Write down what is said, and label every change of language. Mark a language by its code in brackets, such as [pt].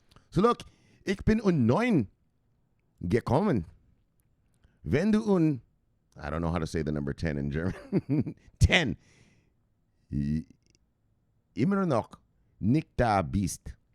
[en] So look, [de] ich bin 9 gekommen. Wenn du [en] I don't know how to say the number 10 in German. [de] 10. Immer noch nicht da bist.